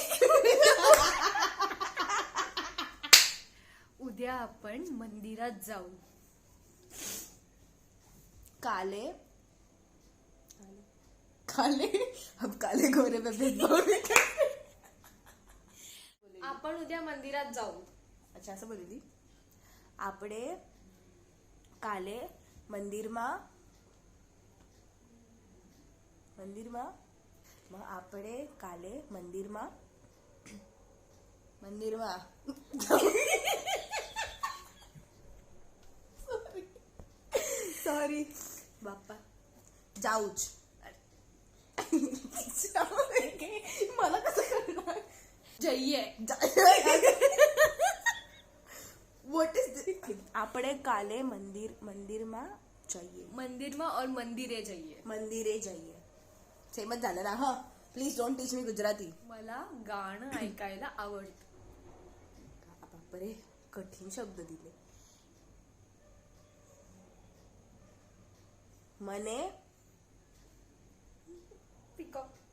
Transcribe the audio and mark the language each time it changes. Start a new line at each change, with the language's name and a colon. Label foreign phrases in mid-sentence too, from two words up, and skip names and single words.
Marathi: उद्या आपण मंदिरात जाऊ.
Hindi: काले काले हम काले गोरे में भेदभाव नहीं करते.
Marathi: आपण उद्या मंदिरात जाऊ. अच्छा असं बोलली
Gujarati: આપણે કાલે મંદિરમાં
Marathi: मग
Gujarati: આપણે કાલે મંદિરમાં
Marathi: सॉरी बाप्पा जाऊच मला कसं करणार
Gujarati: જઈએ.
English: what is
Gujarati: આપણે કાલે મંદિરમાં જઈએ મંદિરમાં और મંદિરે જઈએ. મંદિરે જઈએ
Marathi: सेमच झालं ना हा
English: please don't teach me Gujarati
Marathi: मला गाणं ऐकायला आवडतं. बापरे कठीण शब्द दिले मने पिको.